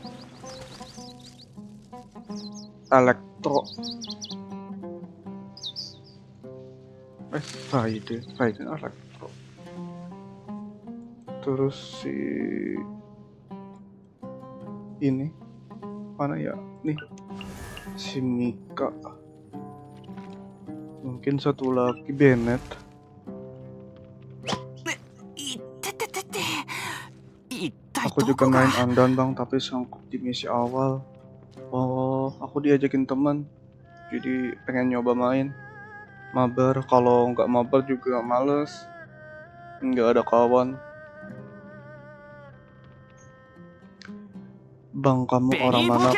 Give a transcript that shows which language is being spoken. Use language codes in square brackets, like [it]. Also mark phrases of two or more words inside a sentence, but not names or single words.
[id] Elektro, Raiden Elektro, terus si ini mana ya nih, si Mika, mungkin satu lagi Bennett. [ja] いってててて、痛 [id] Aku juga main undawn bang, tapi sangkut di misi awal. Oh, aku diajakin teman, jadi pengen nyoba main. Mabar, kalau nggak mabar juga males, nggak ada kawan. Bang, kamu orang mana?